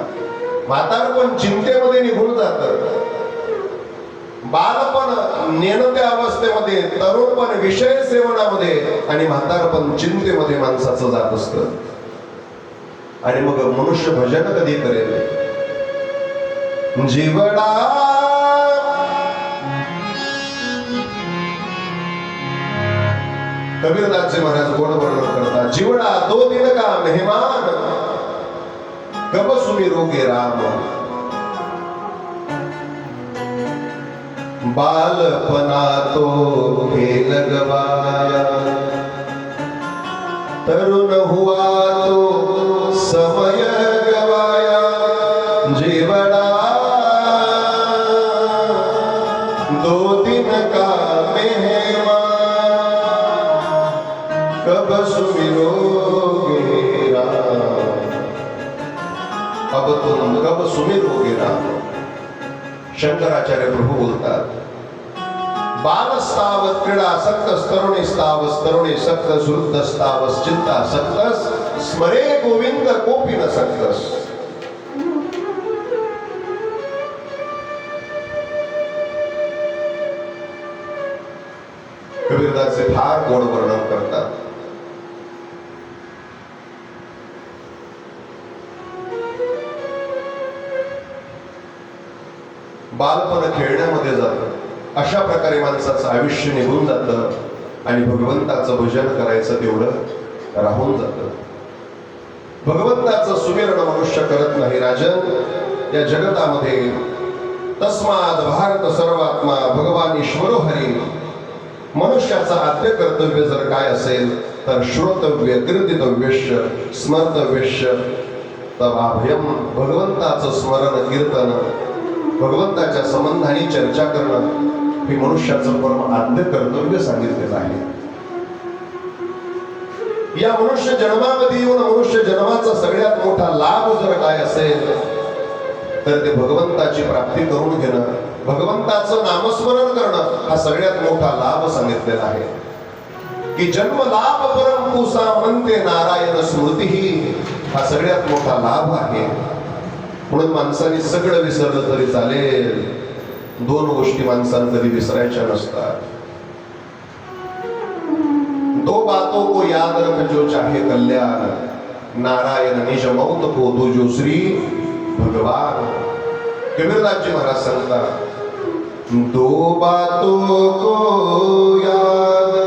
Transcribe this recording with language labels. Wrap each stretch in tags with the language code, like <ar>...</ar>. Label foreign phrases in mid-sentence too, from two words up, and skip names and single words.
<mr>म्हातारपण चिंतेमध्ये निघून जातं. बालपण नेणत्या अवस्थेमध्ये, तरुणपण विषय सेवनामध्ये आणि म्हातारपण चिंतेमध्ये माणसाचं जात असतं. आणि मग मनुष्य भजन कधी करेल? जीवडा कबीरदासजी महाराज गोड वर्णन करतात.</mr> <hi>जीवडा 2 दिन का मेहमान कब सुमी रोगे राम. बालपना तो खेल गवाया तरुण हुआ तो समय गवाया. जीवडा 2 दिन का मेहमान कब सुमिरोगे राम. अब तुम कब सुमिरोगे राम.</hi> <mr>शंकराचार्य प्रभू बोलतात,</mr> <sa>बालस्तावत क्रीडासक्तस् तरुणीस्तावस् तरुणीसक्तस् वृद्धस्तावस् चिंतासक्तस् स्मरे गोविंद कोपी न सक्तस्.</sa> <mr>कबीरदासचे फार गोड वर्णन करतात. बालपण खेळण्यामध्ये जातं. अशा प्रकारे माणसाचं आयुष्य निघून जातं आणि भगवंताचं भजन करायचं तेवढं राहून जातं. भगवंताचं सुमिरण मनुष्य करत नाही. राजन, या जगतामध्ये</mr> <sa>तस्माद भारत सर्वात्मा भगवान ईश्वरो हरी.</sa> <mr>मनुष्याचं आद्य कर्तव्य जर काय असेल तर</mr> <sa>श्रोतव्य, कीर्तितव्यश्च, स्मर्तव्यश्च, तव अभयम,</sa> <mr>भगवंताचं स्मरण कीर्तन, भगवंताच्या संबंधाने चर्चा करणं हे मनुष्याचं परम आद्य कर्तव्य सांगितलेलं आहे. या मनुष्य जन्मामध्ये येऊन मनुष्य जन्माचा सगळ्यात मोठा लाभ जर काय असेल तर ते भगवंताची प्राप्ती करून घेणं, भगवंताचं नामस्मरण करणं हा सगळ्यात मोठा लाभ सांगितलेला आहे. की</mr> <sa>जन्म लाभ परम पुसा</sa> <mr>म्हणते नारायण स्मृती, ही हा सगळ्यात मोठा लाभ आहे. म्हणून माणसाने सगळं विसरलं तरी चालेल, दोन गोष्टी माणसानं कधी विसरायच्या नसतात.</mr> <hi>दो बातों को याद रख जो चाहे कल्याण, नारायण निज मौत को दो जो श्री भगवान.</hi> <mr>कबीरदासजी महाराज सांगतात,</mr> <hi>दो बातों को याद</hi>